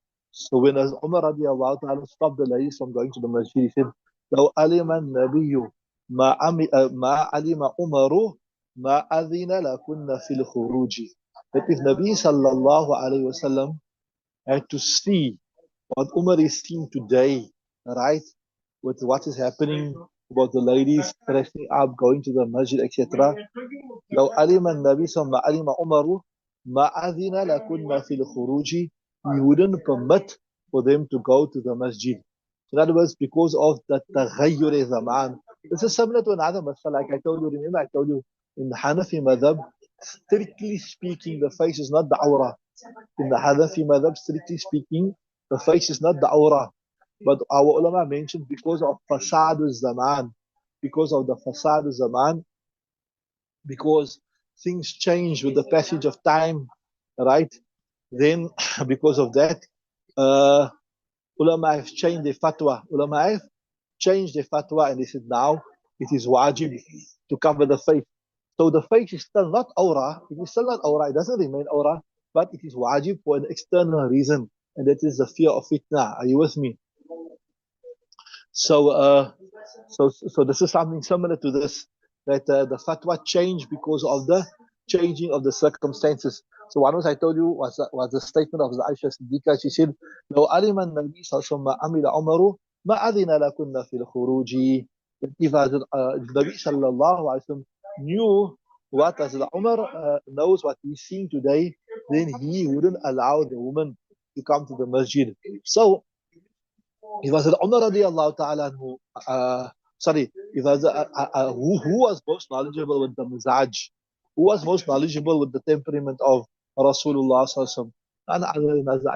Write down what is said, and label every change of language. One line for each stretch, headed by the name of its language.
English: So when as Umar radiallahu ta'ala stopped the ladies from going to the masjid, he said, لو علم النبي ما علم عمر ما أذن لكن في الخروج. That if Nabi sallallahu alayhi wasallam had to see what Umar is seeing today, right, with what is happening about the ladies dressing up, going to the masjid, etc.
Arabic: لو علم النبي صلى الله عليه وسلم علم عمر ما أذن لكن في الخروج, he wouldn't permit for them to go to the masjid.
English: In other words, because of the taghayyur zaman. This is similar to another masala, like I told you. Remember, I told you in the Hanafi madhab, strictly speaking, the face is not the awrah. In the Hanafi madhab, strictly speaking, the face is not the awrah. But our ulama mentioned because of fasad zaman, because of the fasad zaman, because things change with the passage of time, right? Then, because of that, ulama have changed their fatwa. Ulama have changed their fatwa and they said now it is wajib to cover the face. So the face is still not aura. It is still not aura. It doesn't remain aura, but it is wajib for an external reason, and that is the fear of fitna. Are you with me? So this is something similar to this, that the fatwa changed because of the changing of the circumstances. So one was I told you was the statement of the Aisha Siddiqa.
Arabic: She said, لو علم النبي صلى الله عليه وسلم ما عمل عمر ما أذن لكن في الخروج.
English: If Nabi sallallahu alaihi wasallam knew what as the Umar knows what he's seeing today, then he wouldn't allow the woman to come to the masjid. So it was Umar radiallahu ta'ala who, sorry, it was who was most knowledgeable with the mizaj, who was most knowledgeable with the temperament of Rasulullah sallallahu alaihi wasallam.